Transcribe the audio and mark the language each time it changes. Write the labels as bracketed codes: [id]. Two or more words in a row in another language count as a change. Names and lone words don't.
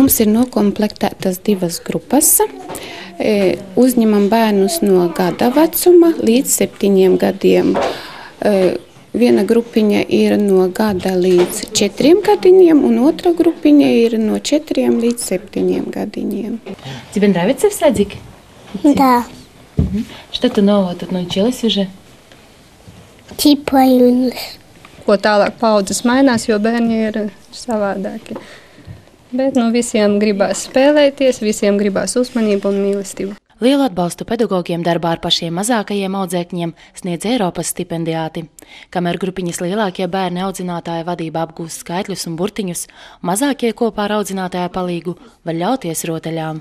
[lv] Mums ir nokomplektētas 2 grupas. Uzņemam bērnus no gada vecuma līdz 7 gadiem. Viena grupiņa ir no gada līdz 4 gadiņiem, un otra grupiņa ir no 4 līdz 7 gadiņiem. [ru] Тебе нравится в садик? Да, Что-то новое тут научилась уже? типа [lv] Ko tālāk paudzes mainās, jo bērni ir savādāki. Bet visiem gribās spēlēties, visiem gribās uzmanību un mīlestību. Lielu atbalstu pedagogiem darbā ar pašiem mazākajiem audzēkņiem sniedz Eiropas stipendiāti. Kamēr grupiņas lielākie bērni audzinātāja vadībā apgūst skaitļus un burtiņus, mazākie kopā ar audzinātāja palīgu var ļauties rotaļām.